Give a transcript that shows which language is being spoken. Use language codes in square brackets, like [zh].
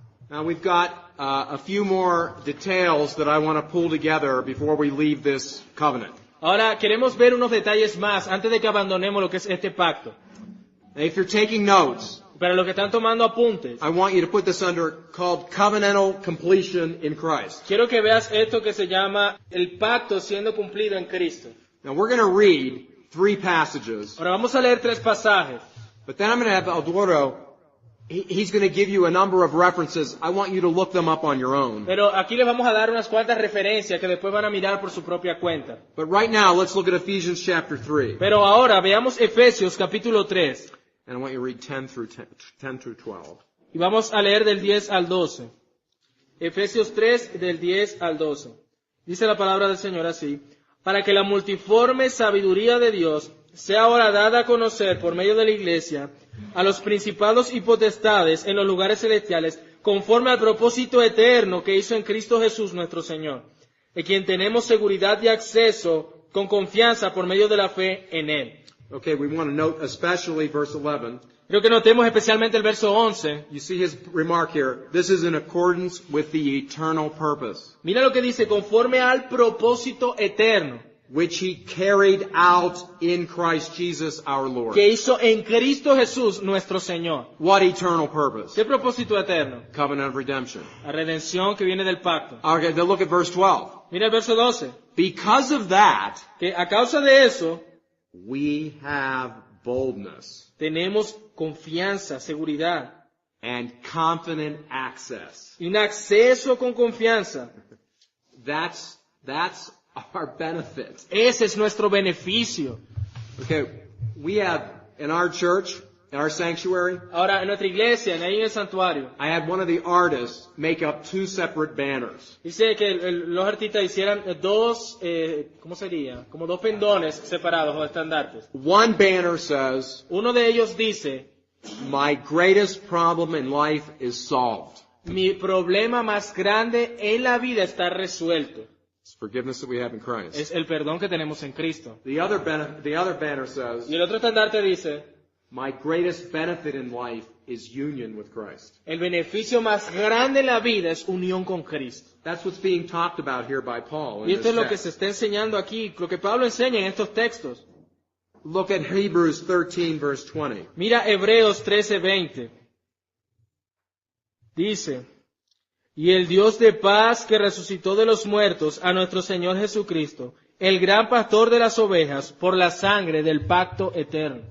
[en] Now we've got a few more details that I want to pull together before we leave this covenant. [es] Ahora queremos ver unos detalles más antes de que abandonemos lo que es este pacto. [en] Now, if you're taking notes, [es] Para los que están tomando apuntes, [en] I want you to put this under called covenantal completion in Christ. [es] quiero que veas esto que se llama el pacto siendo cumplido en Cristo. [en] Now we're going to read 3 passages, [es] Ahora vamos a leer 3 pasajes. [en] but then I'm going to have Eduardo, he's going to give you a number of references. I want you to look them up on your own. [es] Pero aquí les vamos a dar unas cuantas referencias que después van a mirar por su propia cuenta. [en] But right now, let's look at Ephesians chapter 3. [es] Pero ahora veamos Efesios capítulo 3 [en] And I want you to read 10 through 12. [es] y vamos a leer del 10 al 12. Efesios 3 del 10 al 12. Dice la palabra del Señor así: para que la multiforme sabiduría de Dios sea ahora dada a conocer por medio de la Iglesia a los principados y potestades en los lugares celestiales, conforme al propósito eterno que hizo en Cristo Jesús nuestro Señor, en quien tenemos seguridad y acceso con confianza por medio de la fe en Él. [en] Okay, we want to note especially verse 11. [es] Creo que notemos especialmente el verso 11. [en] You see his remark here. This is in accordance with the eternal purpose, [es] Mira lo que dice: conforme al propósito eterno [en] which he carried out in Christ Jesus our Lord. [es] que hizo en Cristo Jesús nuestro Señor. [en] What eternal purpose? [es] ¿Qué propósito eterno? [en] Covenant of redemption. [es] La redención que viene del pacto. [en] Okay, then look at verse 12. [es] Mira el verso 12. [en] Because of that, [es] Que a causa de eso [en] we have boldness [es] tenemos confianza, seguridad [en] and confident access. [es] y un acceso con confianza. [en] That's our benefit. [es] Ese es nuestro beneficio. [en] Okay, we have in our church, in our sanctuary, [es] Ahora, en nuestra iglesia, ahí en el santuario, I had one of the artists make up 2 separate banners. dice que los artistas hicieran dos, ¿cómo sería? Como 2 pendones separados o estandartes. [en] One banner says, [es] Uno de ellos dice: [en] my greatest problem in life is solved. [es] mi problema más grande en la vida está resuelto. [en] It's forgiveness that we have in Christ. [es] Es el perdón que tenemos en Cristo. [en] The other banner says, [es] Y el otro estandarte dice: [en] my greatest benefit in life is union with Christ. [es] el beneficio más grande en la vida es unión con Cristo. [en] That's what's being talked about here by Paul in [es] Y esto [en] this [es] es lo que [en] text. [es] se está enseñando aquí, lo que Pablo enseña en estos textos. [en] Look at Hebrews 13 verse 20. [es] Mira Hebreos 13:20. Dice: y el Dios de paz que resucitó de los muertos a nuestro Señor Jesucristo, el gran pastor de las ovejas, por la sangre del pacto eterno.